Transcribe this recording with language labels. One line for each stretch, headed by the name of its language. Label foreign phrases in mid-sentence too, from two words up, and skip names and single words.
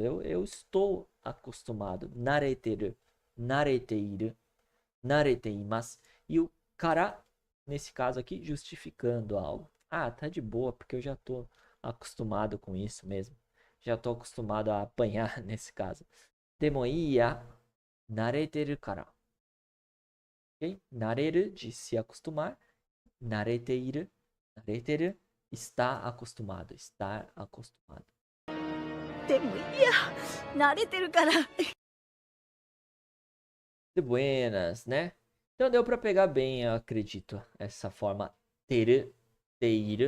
Portuguese: Eu estou acostumado.
Japanese: 慣れてる。慣れている.
Portuguese: Nareteimasu. E o kara, nesse caso aqui, justificando algo. Ah, tá de boa, porque eu já tô acostumado com isso mesmo. Já tô acostumado a apanhar nesse caso.
Japanese: でもいや. 慣れてるから.
Portuguese: Okay? Nareru, de se acostumar. Nareteiru. Nareteru, está acostumado. Estar acostumado.
Japanese: でもいや. 慣れてるから.
Portuguese: De buenas, né? Então deu pra pegar bem, eu acredito, essa forma teru, teiru.